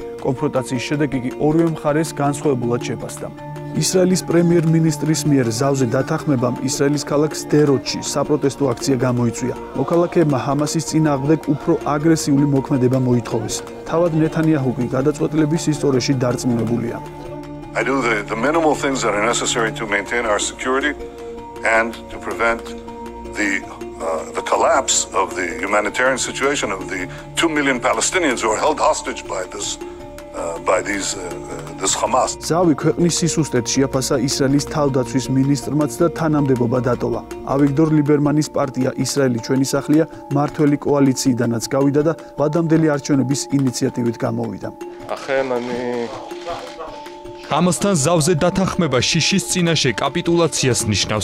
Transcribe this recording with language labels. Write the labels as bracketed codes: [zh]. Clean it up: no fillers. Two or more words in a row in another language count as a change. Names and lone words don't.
[ka] კონფრონტაციის შედეგი კი ორივე მხარეს განსხვავებულად შეფასდა. ისრაელის პრემიერ-მინისტრის მიერ ზავზე დათანხმებამ ისრაელის ქალაქ სდეროთში საპროტესტო აქცია გამოიწვია. მოქალაქეებმა ჰამასის წინააღმდეგ უფრო აგრესიული მოქმედება მოითხოვეს. თავად ნეთანიაჰუ კი გადაწყვეტილების ისტორიაში დარწმუნებულია. [en] I do the minimal things that are necessary to maintain our security and to prevent the collapse of the humanitarian situation of the 2 million Palestinians who are held hostage by this Hamas. [ka] ზავი ქვეყნის სისუსტედ შეაფასა ისრაელის თავდაცვის მინისტრმაც და თანამდებობა დატოვა. ავიგდორ ლიბერმანის პარტია ისრაელი ჩვენი სახლია მართველი კოალიციიდანაც გავიდა და ვადამდელი არჩევნების ინიციატივით გამოვიდა. ამასთან ზავზე დათანხმება შიშის წინაშე კაპიტულაციას ნიშნავს.